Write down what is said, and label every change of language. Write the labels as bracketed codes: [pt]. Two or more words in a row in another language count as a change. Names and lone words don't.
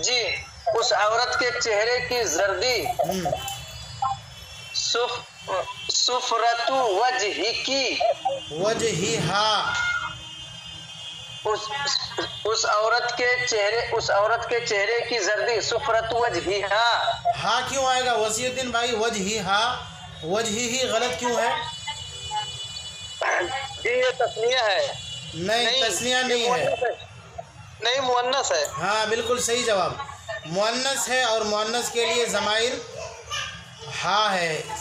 [hi] जी, उस औरत के चेहरे की जर्दी, [ar] صفرة وجهي [hi] की, वजहिहा। उस औरत के चेहरे की जर्दी, [ar] صفرة وجهها. [hi] हा क्यों आएगा वसीउद्दीन भाई? [ar] وجهها، وجهه [hi] गलत क्यों है? जी ये तस्निया है। नहीं, तस्निया नहीं है। नहीं, मुअन्नस है। हाँ बिल्कुल सही जवाब, मुअन्नस है और मुअन्नस के लिए ज़माइर हा है।